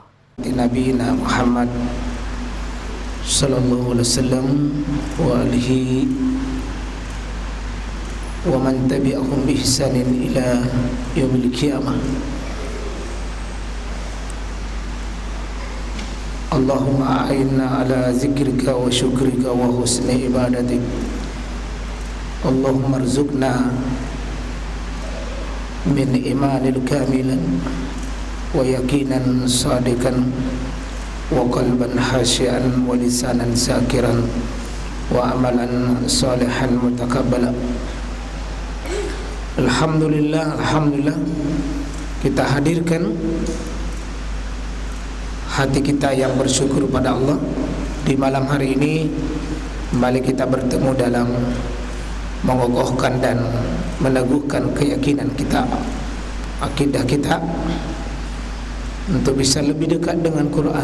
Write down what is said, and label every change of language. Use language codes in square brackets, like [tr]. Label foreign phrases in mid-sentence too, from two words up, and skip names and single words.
[ar] نبي محمد صلى الله عليه وسلم وآله ومن تبعهم بإحسان إلى يوم القيامة. اللهم أعنا على ذكرك وشكرك وحسن عبادتك. اللهم ارزقنا من الإيمان كاملا ويقينا صادقا وقلبا خاشعا ولسانا ذاكرا وعملا صالحا متقبلا. [id] Alhamdulillah kita hadirkan hati kita yang bersyukur pada Allah di malam hari ini. Kembali kita bertemu dalam mengokohkan dan meneguhkan keyakinan kita, akidah kita, untuk bisa lebih dekat dengan Quran.